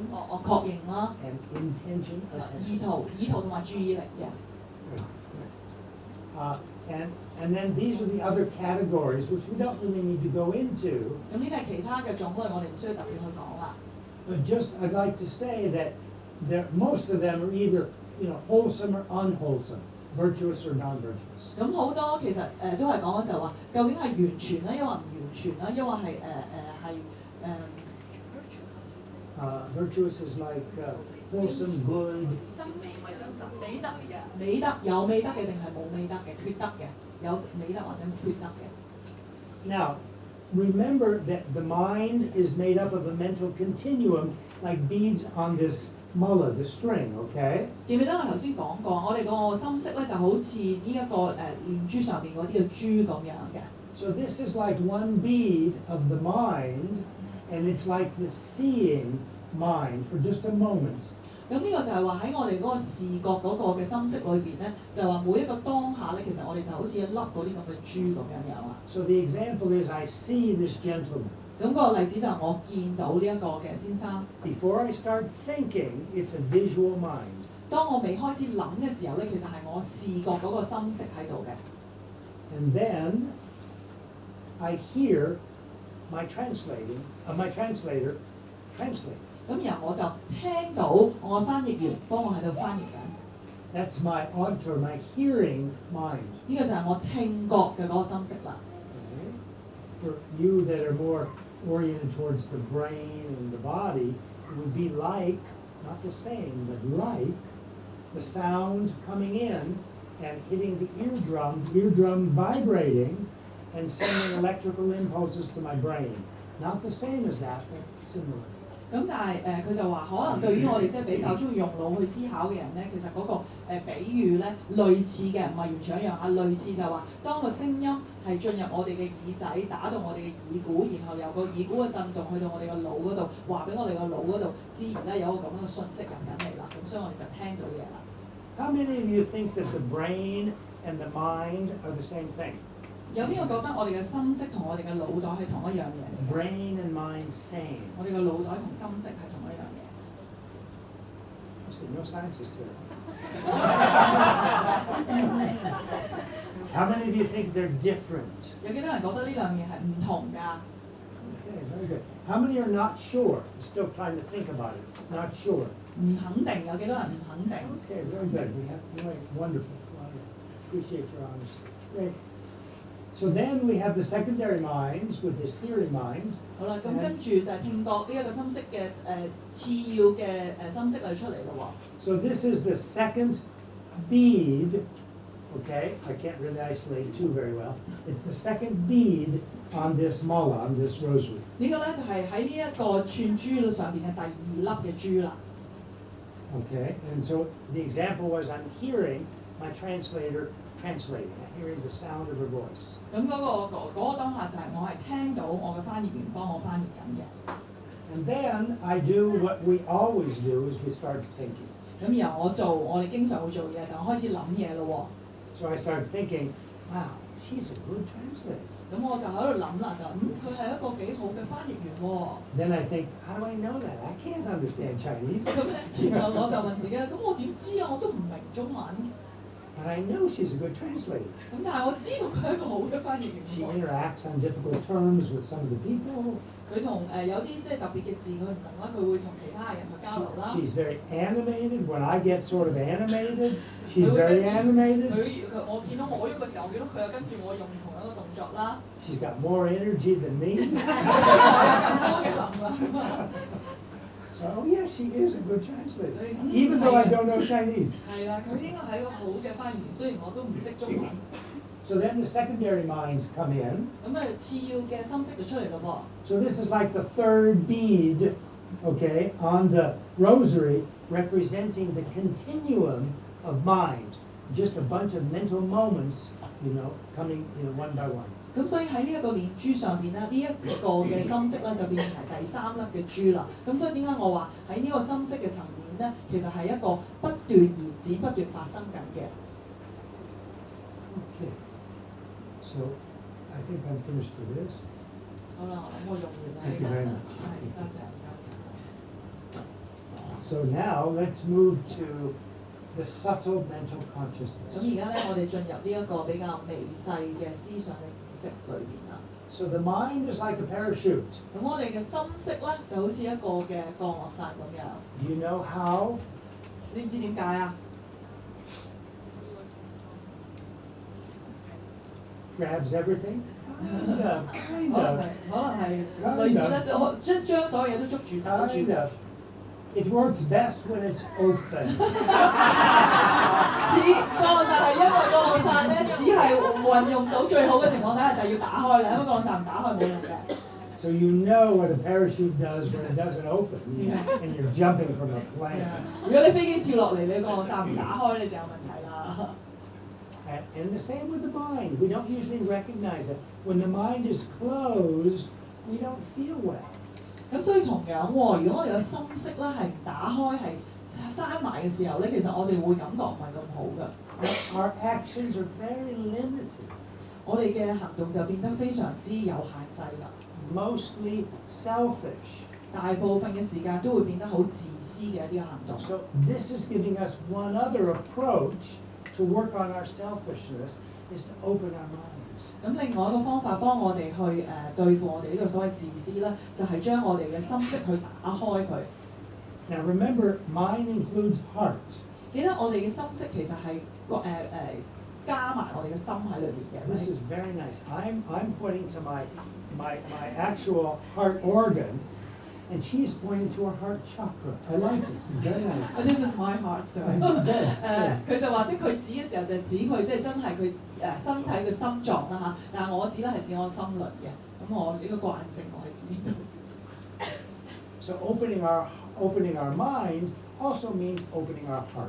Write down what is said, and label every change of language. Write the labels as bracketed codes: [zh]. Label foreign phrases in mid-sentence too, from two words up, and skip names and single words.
[yue] 我確認啦， [en] and intention, [yue] 意 [en] attention. [yue] 圖同埋注意力嘅。 [en] And then these are the other categories, which we don't really need to go into. [yue] 咁呢啲係其他嘅種類，我哋唔需要特別去講啦。 [en] But just I'd like to say that most of them are either, wholesome or unwholesome, virtuous or non-virtuous. [yue] 咁好多其實都係講緊就話，究竟係完全啦，抑或唔完全啦，抑或係 [en] Virtuous is like wholesome, good. [yue] 真美咪真實，美德嘅。美德有美德嘅定係冇美德嘅，缺德嘅，有美德或者缺德嘅。 [en] Now, remember that the mind is made up of a mental continuum, like beads on this mullah, the string, okay? [yue] 記唔記得我頭先講過，我哋個心識咧就好似呢一個念珠上邊嗰啲嘅珠咁樣嘅。 [en] So this is like one bead of the mind, and it's like the seeing mind for just a moment. [yue] 咁呢個就係話喺我哋嗰個視覺嗰個嘅心識裏邊咧，就係話每一個當下咧，其實我哋就好似一粒嗰啲咁嘅珠咁樣樣啦。 [en] So the example is I see this gentleman. [yue] 咁個例子就係我見到呢一個嘅先生。 [en] Before I start thinking, it's a visual mind. [yue] 當我未開始諗嘅時候咧，其實係我視覺嗰個心識喺度嘅。 [en] And then I hear my translator translate. [yue] 咁然後我就聽到我嘅翻譯員幫我喺度翻譯緊。 [en] That's my auditory, my hearing mind. [yue] 呢個就係我聽覺嘅嗰個心識啦。 [en] Okay? For you that are more oriented towards the brain and the body, it would be like, not the same, but like the sound coming in and hitting the eardrum vibrating and sending electrical impulses to my brain. Not the same as that, but similar. [yue] 咁但係佢就話，可能對於我哋即係比較中意用腦去思考嘅人咧，其實嗰個比喻咧類似嘅，唔係完全一樣啊。類似就係話，當個聲音係進入我哋嘅耳仔，打到我哋嘅耳鼓，然後由個耳鼓嘅震動去到我哋個腦嗰度，話俾我哋個腦嗰度知，而咧有個咁樣嘅訊息入緊嚟啦。咁所以我哋就聽到嘢啦。 [en] How many of you think that the brain and the mind are the same thing? [yue] 有邊個覺得我哋嘅心識同我哋嘅腦袋係同一樣嘢嚟嘅？ [en] Brain and mind same. [yue] 我哋嘅腦袋同心識係同一樣嘢。 [en] See, no scientists here. How many of you think they're different? 有幾多人覺得呢兩樣嘢係唔同㗎？ Okay, very good. How many are not sure? Still trying to think about it. Not sure. [yue] 唔肯定，有幾多人唔肯定？ [en] Okay, very good. We have wonderful. Appreciate your honesty. Great. So then we have the secondary minds with this hearing mind. [yue] 好啦，咁跟住就係聽覺呢一個心識嘅次要嘅心識嚟出嚟咯 [en] So this is the second bead. Okay, I can't really isolate two very well. It's the second bead on this mala, on this rosary. [yue] 呢個咧就係喺呢一個串珠上邊嘅第2粒嘅珠啦。 [en] Okay, and so the example was I'm hearing my translator translating. I'm hearing the sound of her voice. [yue] 咁嗰個當下就係我係聽到我嘅翻譯員幫我翻譯緊嘅。 [en] And then I do what we always do is we start thinking. [yue] 咁然後我哋經常會做嘢就開始諗嘢咯 [en] So I start thinking, wow, she's a good translator. [yue] 咁我就喺度諗啦，就佢係一個幾好嘅翻譯員喎。 [en] Then I think, how do I know that? I can't understand Chinese. [yue] 咁然後我就問自己啦，咁我點知啊？我都唔明中文。 [en] But I know she's a good translator. [yue] 咁但係我知道佢係一個好嘅翻譯員 [en] She [yue] 喎。 [en] interacts on difficult terms with some of the people. [yue] 佢同有啲即係特別嘅字佢唔明啦，佢會同其他人去交流啦。 [en] She's very animated. When I get sort of animated, she's very animated. [yue] 我見到我喐嘅時候，我見到佢又跟住我用同樣嘅動作啦。 [en] She's got more energy than me. So yeah, she is a good translator, [yue] 所以 [en] even though I don't know Chinese. [yue] 係啦，佢應該係一個好嘅翻譯員，雖然我都唔識中文。 [en] So then the secondary minds come in. [yue] 咁次要嘅心識就出嚟咯 [en] So this is like the third bead, okay, on the rosary, representing the continuum of mind. Just a bunch of mental moments, coming, one by one. [yue] 喎。咁所以喺呢一個念珠上邊咧，呢一個嘅心識咧就變成係第三粒嘅珠啦。咁所以點解我話喺呢個心識嘅層面咧，其實係一個不斷延展、不斷發生緊嘅。 [en] Okay. So I think I'm finished with this. [yue] 好啦，咁我用完啦。 [en] Thank you very [yue] 係 [en] much. [yue] 多謝。 [en] So now let's move to the subtle mental [yue] 咁 [en] consciousness. [yue] 而家咧，我哋進入呢一個比較微細嘅思想嘅意識裏邊啦。 [en] So the mind is like a parachute. [yue] 咁我哋嘅心識咧就好似一個嘅降落傘咁樣。 [en] Do you know how? [yue] 知唔知點解啊？ [en] Grabs everything? Kind of, [yue] 可能係類似咧，將所有嘢都捉住抓住 [en] kind [yue] 嘅。 [en] of. It works best when it's open. [yue] 似降落傘係因為降落傘咧，只係運用到最好嘅情況底下就係要打開啦，因為降落傘唔打開冇用嘅。 [en] So you know what a parachute does when it doesn't open, and you're jumping from a plane. [yue] 如果你飛機跳落嚟，你降落傘唔打開，你就有問題啦。 [en] And the same with the mind. We don't usually recognize it. When the mind is closed, we don't feel well. [yue] 咁所以同樣喎，如果我哋嘅心識咧係唔打開係閂埋嘅時候咧，其實我哋會感覺唔係咁好嘅。 [en] Our actions are very limited, [yue] 我哋嘅行動就變得非常之有限制啦。 [en] mostly selfish. [yue] 大部分嘅時間都會變得好自私嘅一啲行動。 [en] So this is giving us one other approach to work on our selfishness, is to open our minds. [yue] 咁另外一個方法幫我哋去對付我哋呢個所謂自私咧，就係將我哋嘅心識去打開佢。 [en] Now remember, mind includes heart. [yue] 記得我哋嘅心識其實係加埋我哋嘅心喺裏邊嘅。 [en] This is very nice. I'm pointing to my actual heart organ, and she's pointing to her heart chakra. I like this. It's very nice. This is my heart, sir. [yue] 佢就話即係佢指嘅時候就指佢即係真係佢身體嘅心臟啦嚇，但係我指咧係指我心輪嘅。咁我呢個慣性我係指呢度。 [en] So opening our mind also means opening our heart.